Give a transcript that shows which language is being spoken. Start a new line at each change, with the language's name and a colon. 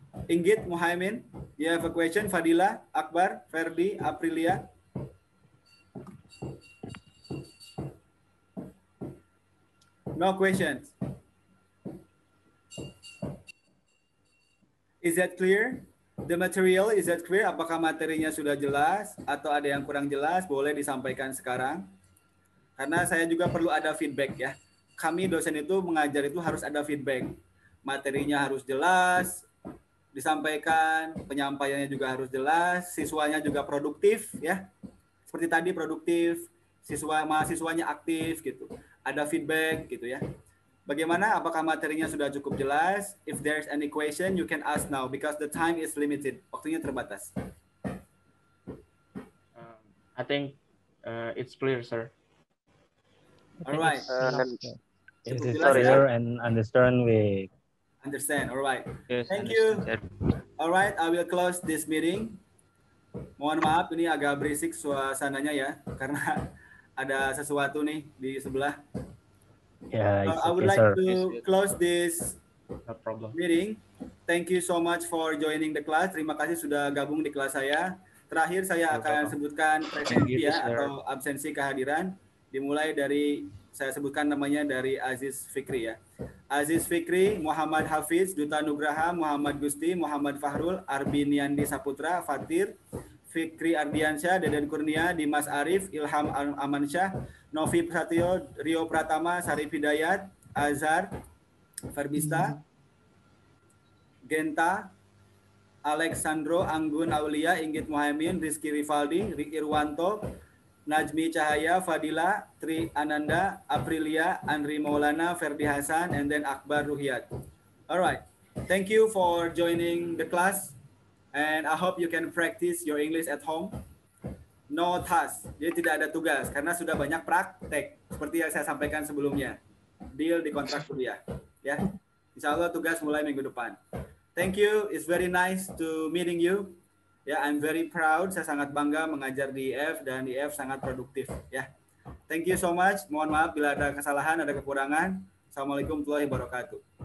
English: Inggit, Muhaimin, you have a question? Fadila, Akbar, Ferdi, Aprilia. No questions. Is that clear? The material, is that clear?
Indonesian: Apakah materinya sudah jelas atau ada yang kurang jelas? Boleh disampaikan sekarang. Karena saya juga perlu ada feedback ya. Kami dosen itu mengajar itu harus ada feedback. Materinya harus jelas, disampaikan, penyampaiannya juga harus jelas, siswanya juga produktif ya. Seperti tadi produktif, mahasiswanya aktif gitu. Ada feedback gitu ya. Bagaimana? Apakah materinya sudah cukup jelas?
English: If there's any question, you can ask now because the time is limited.
Indonesian: Waktunya terbatas.
English: I think it's clear, sir. Alright. It is clear and understand we. Understand. Alright. Yes, Thank you. understand. Alright, I will close this meeting.
Indonesian: Mohon maaf ini agak berisik suasananya ya, karena ada sesuatu nih di sebelah.
English: Yeah, it's I would okay, like sir. to close this No problem. meeting. Thank you so much for joining the class.
Indonesian: Terima kasih sudah gabung di kelas saya. Terakhir saya akan sebutkan presensi ya atau absensi kehadiran. Dimulai dari saya sebutkan namanya dari Aziz Fikri ya. Aziz Fikri, Muhammad Hafiz, Duta Nugraha, Muhammad Gusti, Muhammad Fahrul, Arbiniandi Saputra, Fatir, Fikri Ardiansyah, Deden Kurnia, Dimas Arif, Ilham Amansyah, Novi Satyo, Rio Pratama, Sarif Hidayat, Azhar, Farbista, Genta, Alexandro, Anggun Aulia, Inggit Muhaimin, Rizky Rivaldi, Ricky Irwanto, Najmi Cahaya, Fadila, Tri Ananda, Aprilia, Andri Maulana, Ferdi Hasan, and then Akbar Ruhiyat. All right.
English: Thank you for joining the class. And I hope you can practice your English at home. No task,
Indonesian: jadi tidak ada tugas karena sudah banyak praktek seperti yang saya sampaikan sebelumnya. Deal di kontrak kuliah, ya. Insya Allah tugas mulai minggu depan.
English: Thank you, it's very nice to meeting you.
Indonesian: Ya,
English: I'm very proud.
Indonesian: Saya sangat bangga mengajar di IF dan IF sangat produktif. Ya,
English: thank you so much.
Indonesian: Mohon maaf bila ada kesalahan, ada kekurangan.
Arabic: Assalamualaikum warahmatullahi wabarakatuh.